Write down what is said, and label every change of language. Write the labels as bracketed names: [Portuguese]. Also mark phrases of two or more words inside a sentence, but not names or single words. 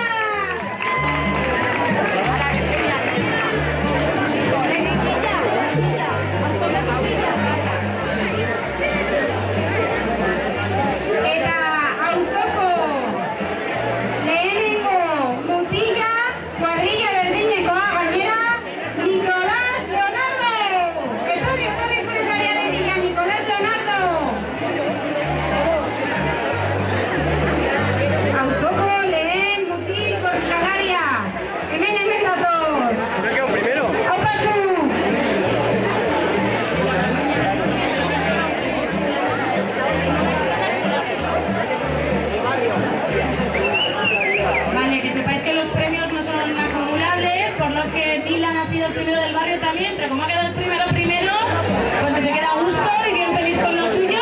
[Basque] Eta auzoko lehenengo mutila, kuadrilla berdinekoa gainera, Nicolás Leonardo! Etorri zure sariaren bila, Nicolás Leonardo! Auzoko lehen mutil korrikalaria. Hemen dator. [Spanish] Me quedo primero. [Basque] Aupatzu! [Spanish] Vale, que sepáis que los premios no son acumulables, por lo que Dylan ha sido el primero del barrio también, pero como ha quedado el primero, pues que se queda a gusto y bien feliz con nosotros.